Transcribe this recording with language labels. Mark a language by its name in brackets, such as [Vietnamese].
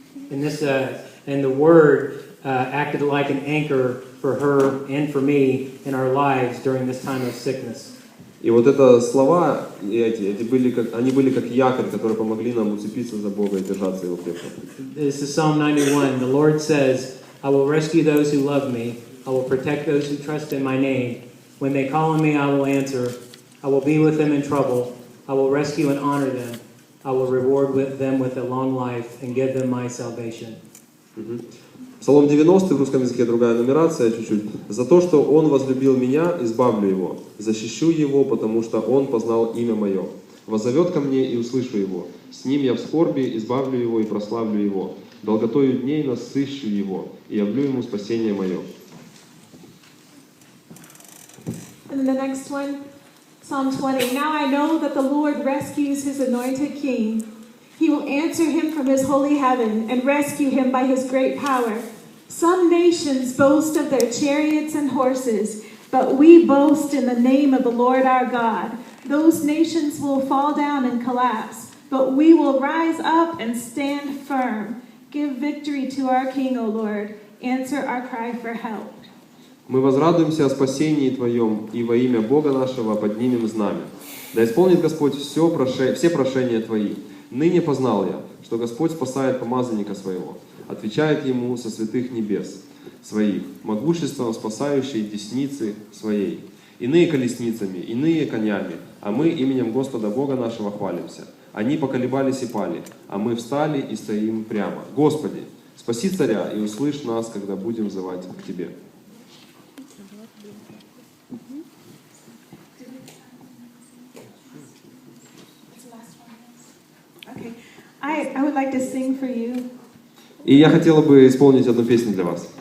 [English] And the word acted like an anchor for her and for me in our lives during this time of sickness. [Russian] И вот это слова, они были как якорь, которые помогли нам уцепиться за Бога и держаться Его крепко. [English] This is Psalm 91. The Lord says, I will rescue those who love me. I will protect those who trust in my name. When they call on me, I will answer. I will be with them in trouble. I will rescue and honor them. I will reward them with a long life and give them my salvation. [Russian] Псалом 90, в русском языке другая нумерация чуть-чуть. «За то, что Он возлюбил меня, избавлю Его. Защищу Его, потому что Он познал имя Мое. Воззовет ко мне, и услышу Его. С Ним я в скорби, избавлю Его и прославлю Его. Долготою дней насыщу Его, и явлю Ему спасение Мое». [English] And then the next one, Psalm 20. Now I know that the Lord rescues his anointed king. He will answer him from his holy heaven and rescue him by his great power. Some nations boast of their chariots and horses, but we boast in the name of the Lord our God. Those nations will fall down and collapse, but we will rise up and stand firm. Give victory to our King, O Lord. Answer our cry for help. [Russian] Мы возрадуемся о спасении Твоем, и во имя Бога нашего поднимем знамя. Да исполнит Господь все прошения Твои. Ныне познал я, что Господь спасает помазанника Своего, отвечает Ему со святых небес Своих, могуществом спасающей десницы Своей. Иные колесницами, иные конями, а мы именем Господа Бога нашего хвалимся. Они поколебались и пали, а мы встали и стоим прямо. Господи, спаси царя и услышь нас, когда будем взывать к Тебе. [English] Okay, I would like to sing for you. [Russian] И я хотела бы исполнить одну песню для вас.